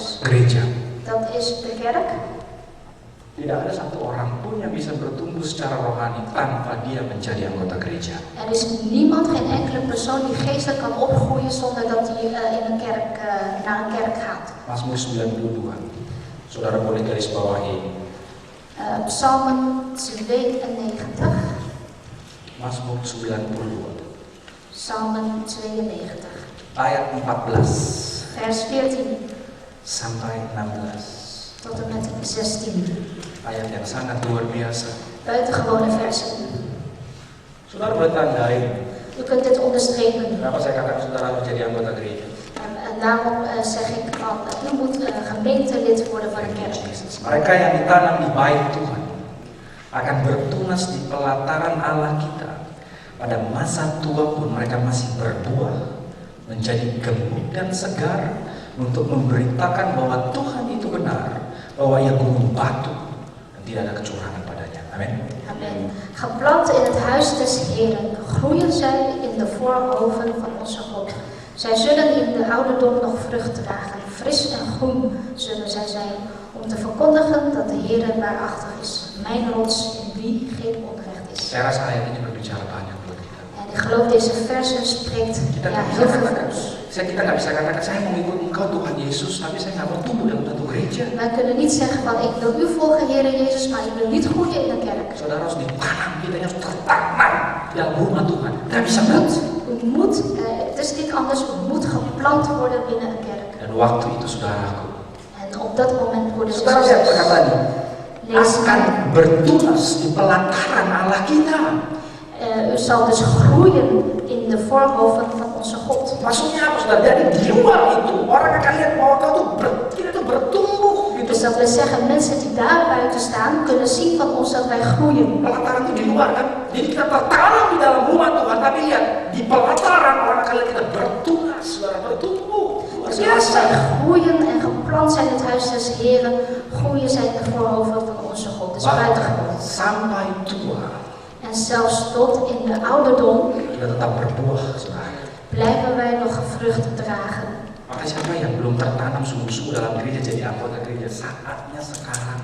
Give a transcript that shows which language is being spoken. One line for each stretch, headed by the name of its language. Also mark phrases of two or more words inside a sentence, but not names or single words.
Indonesian: Gereja.
Dutch: Dat is de kerk.
Indonesian: Tidak ada satu orang pun yang bisa bertumbuh secara rohani tanpa dia menjadi anggota gereja.
Dutch: Er is niemand, geen enkele persoon die geestelijk kan opgroeien zonder dat hij naar een kerk gaat.
Indonesian: Mazmur 92. Saudara boleh garis bawahi.
Dutch: Psalmen 92.
Indonesian: Mazmur 92.
Dutch: Psalmen 92.
Indonesian: Ayat 14
Dutch: Vers 14
Indonesian: sampai 16.
Dutch: tot en met 16.
Indonesian: Ayat yang sangat luar biasa.
Dutch: Buitengewone versen.
Indonesian: Saudara boleh tandai.
Dutch: U kunt dit onderstrepen.
Indonesian: Kenapa saya katakan saudara harus jadi anggota gereja?
Dutch: En daarom zeg ik van, u moet gemeentelid worden van de kerk.
Indonesian: Mereka yang ditanam di bait Tuhan akan bertunas di pelataran Allah kita. Pada masa tua pun mereka masih berbuah, menjadi gemuk dan segar untuk memberitakan bahwa Tuhan itu benar, bahwa Ia gunung batu dan tidak ada kecurangan padanya. Amin.
Dutch: Amen. Geplant in het huis des Heren, groeien zij in de voorhoven van onze God. Zij zullen in de ouderdom nog vrucht dragen, fris en groen zullen zij zijn, om te verkondigen dat de Heer waarachtig is, mijn rots in wie geen onrecht is.
Indonesian: Saya rasa ayat ini berbicara banyak buat kita.
Dutch: En ik geloof deze versen spreekt heel veel voor ons.
Indonesian: Kita nggak bisa katakan saya mau ikut Engkau Tuhan Yesus, tapi saya nggak bertumbuh dalam satu gereja.
Dutch: Wij kunnen niet zeggen van ik wil u volgen, Heer Jezus, maar ik wil niet groeien in de kerk.
Indonesian: Saudara harus ditanam, kita harus tertanam dalam rumah Tuhan. Nggak bisa
Dutch: U moet, het is niet anders, u moet geplant worden binnen een kerk.
Indonesian: Dan waktu itu saudaraku,
Dutch: En op dat moment worden ze
Indonesian: saudara lihat perkataannya, akan bertunas di pelataran Allah kita.
Dutch: U zal dus groeien in de voorhoven van onze God.
Indonesian: Maksudnya apa saudara? Dari di luar itu orang akan lihat bahwa kau tuh kita tuh bertumbuh gitu.
Dutch: Dus dat wil zeggen, mensen die daar buiten staan kunnen zien van ons dat wij groeien.
Indonesian: Pelataran itu di luar kan. Jadi kita tertanam di dalam rumah Tuhan, tapi lihat di pelataran orang akan lihat kita bertunas, saudara, bertumbuh.
Dutch: Dus als wij groeien en geplant zijn in het huis des Heren, groeien zij in de voorhoven van onze God. Dus buitengewoon.
Indonesian: Sampai tua.
Dutch: En zelfs tot in de ouderdom
Indonesian: Kita tetap berbuah, saudara.
Dutch: blijven wij nog vrucht dragen.
Indonesian: Maka siapa yang belum tertanam sungguh-sungguh dalam gereja jadi anggota gereja, saatnya sekarang.